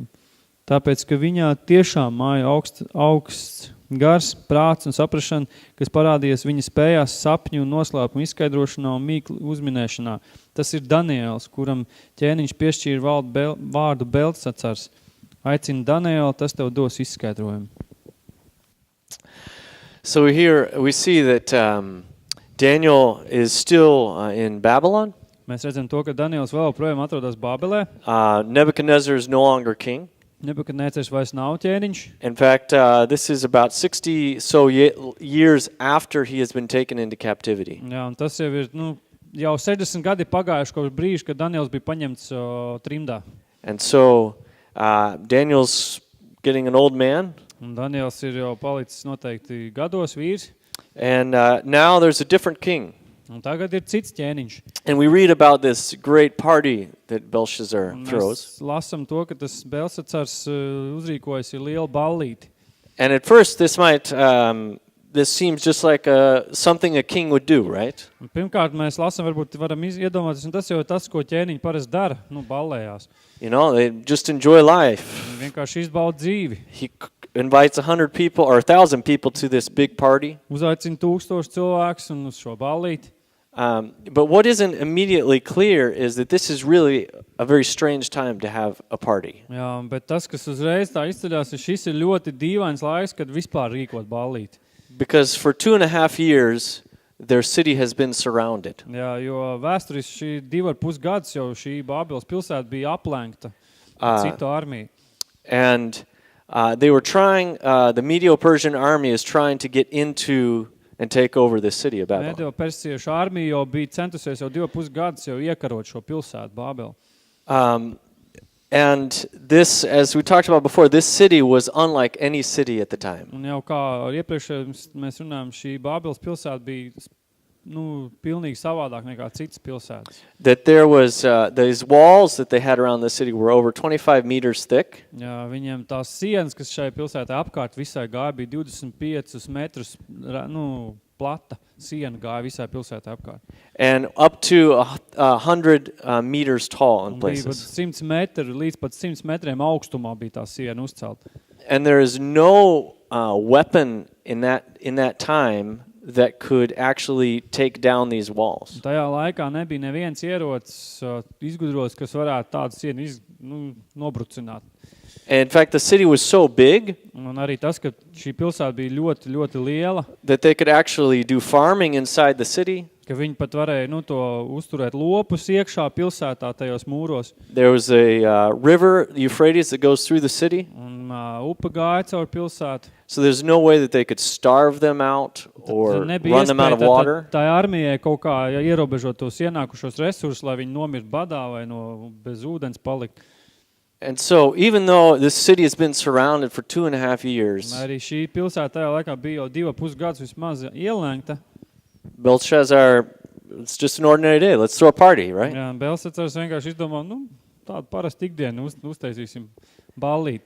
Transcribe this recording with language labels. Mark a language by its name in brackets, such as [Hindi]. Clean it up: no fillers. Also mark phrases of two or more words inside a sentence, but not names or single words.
[Latvian] Tāpēc, ka viņā tiešām māja augsts gars, prāts un saprašana, kas parādījies viņa spējās sapņu un noslēpumu izskaidrošanā un mīklu uzminēšanā. Tas ir Daniels, kuram ķēniņš piešķīra vārdu Belsacars. Aicina Danielu, tas tev dos izskaidrojumu. [English] So here we see that Daniel is still in Babylon. [Latvian] Mēs redzam to, ka Daniels vēl projām atrodas Bābelē. [English] Nebuchadnezzar is no longer king. [Latvian] Nebukadnēcers vairs nav ķēniņš. [English] In fact, this is about 60 years after he has been taken into captivity. [Latvian] Jā, un tas jau ir, jau 60 gadi pagājuši kopš brīža, kad Daniels bija paņemts trimdā. [English] And so Daniel's getting an old man. [Latvian] Un Daniels ir jau palicis noteikti gados vīrs. [English] And now there's a different king. [Latvian] Un tagad ir cits ķēniņš. [English] And we read about this great party that Belshazzar throws. [Latvian] Mēs lasam to, ka tas Belsacars uzrīkojas ir liela ballīti. [English] And at first this seems just like something a king would do, right? [Latvian] Un pirmkārt, mēs lasam, varbūt varam iedomāties, un tas jau ir tas, ko ķēniņi parasti dara, ballējās. [English] You know, they just enjoy life. [Latvian] Vienkārši izbauda dzīvi. [English] He invites 100 people or 1,000 people to this big party. [Latvian] Uzaicina 1000 cilvēkus un uz šo ballīti. [English] But what isn't immediately clear is that this is really a very strange time to have a party. [Latvian] Jā, bet tas, kas uzreiz tā izceļās, šis ir ļoti dīvains laiks, kad vispār rīkot ballīti. [English] Because for 2.5 years, their city has been surrounded. [Latvian] Jā, jo vēsturiski šī 2,5 gadus jau šī Bābeles pilsēta bija aplenkta citu armiju. [English] And they were trying, the Medo-Persian army is trying to get into and take over this city of Babylon. [Latvian] Medo-persiešu armija jau bija centusies jau 2,5 gadus jau iekarot šo pilsētu Bābeli. [English] And this, as we talked about before, this city was unlike any city at the time. [Latvian] Un jau kā iepriekš mēs runājam, šī Bābeles pilsēta bija pilnīgi savādāk nekā citas pilsētas. [English] That there was, these walls that they had around the city were over 25 meters thick. [Latvian] Jā, viņiem tās sienas, kas šai pilsētai apkārt visai gāja, bija 25 metrus, plata siena gāja visai pilsētai apkārt. [English] And up to 100 meters tall in [Latvian] Un bija [English] places. [Latvian] 100 metri, līdz pat 100 metriem augstumā bija tā siena uzcelta. [English] And there is no weapon in that time that could actually take down these walls. [Latvian] Tajā laikā nebija neviens ierocis izgudrots, kas varētu tādu sienu nobrucināt. [English] And in fact, the city was so big [Latvian] Un arī tas, ka šī pilsēta bija ļoti, ļoti liela, [English] that they could actually do farming inside the city. [Latvian] ka viņi pat varēja to uzturēt lopus iekšā pilsētā tajos mūros. [English] There was a river, Euphrates, that goes through the city. [Latvian] Un upe gāja caur pilsētu. [English] So there's no way that they could starve them out or run them out of water. [Latvian] Tā armijai kaut kā ierobežot tos ienākušos resursus, lai viņi nomirtu badā vai bez ūdens palikt. [English] And so even though this city has been surrounded for 2.5 years, [Latvian] Arī šī pilsēta tajā laikā bija jau 2,5 gadus vismaz ielēgta. [English] Belshazzar, it's just an ordinary day. Let's throw a party, right? [Latvian] Jā, Belsacars vienkārši izdomā, tādu parastu ikdienu uztaisīsim ballīti.